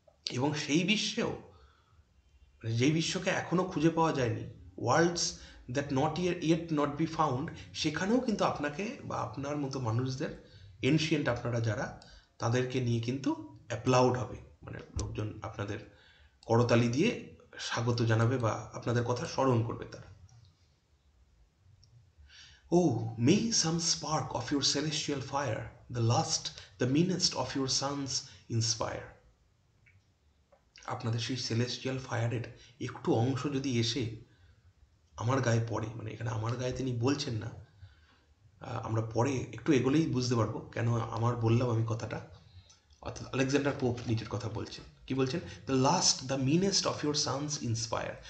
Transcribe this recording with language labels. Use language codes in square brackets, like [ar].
[bn] এবং সেই বিশ্বেও, যেই বিশ্বকে এখনও খুঁজে পাওয়া যায়নি, world's that not yet not be found, সেখানেও কিন্তু আপনাকে বা আপনার মতো মানুষদের, এনশিয়েন্ট আপনারা যারা, তাদেরকে নিয়ে কিন্তু অ্যাপ্লাউড হবে, মানে লোকজন আপনাদের করতালি দিয়ে স্বাগত জানাবে বা আপনাদের কথা স্মরণ করবে তারা। [en] Oh, may some spark of your celestial fire, the last, the meanest of your sons inspire. [bn] আপনাদের সেই সেলেস্টিয়াল ফায়ারের একটু অংশ যদি এসে আমার গায়ে পড়ে, মানে এখানে আমার গায়ে তিনি বলছেন না, আমরা পরে একটু এগোলেই বুঝতে পারবো কেন আমার বললাম আমি কথাটা। অর্থাৎ আলেকজান্ডার পোপ নিজের কথা বলছেন, কি বলছেন? The last, the meanest of your Sans inspire.